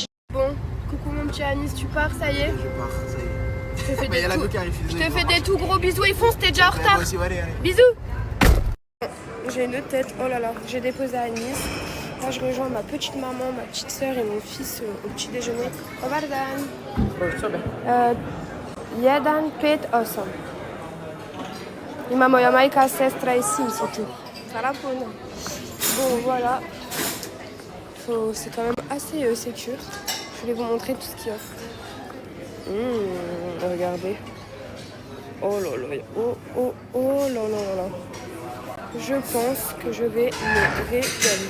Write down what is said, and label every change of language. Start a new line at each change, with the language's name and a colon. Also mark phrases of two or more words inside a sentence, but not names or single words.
French: Bon, coucou mon petit Anis, tu pars, ça y est? Je pars, ça y est. Je te fais Mais des, y a la tout... go qui arrive, je te fais des tout gros bisous et fonce, t'es déjà en retard. Moi aussi, allez. Bisous. J'ai une tête, oh là là, j'ai déposé à Nice. Là je rejoins ma petite maman, ma petite soeur et mon fils au petit déjeuner.
Bosnian: Dobar dan. Jedan, 5, 8. Imamo ja majka, sestra i sin su tu. Sarapuna.
French: Bon voilà. C'est quand même assez sécure. Je vais vous montrer tout ce qu'il y a. Regardez. Oh là là. Oh là là là. Je pense que je vais me régaler.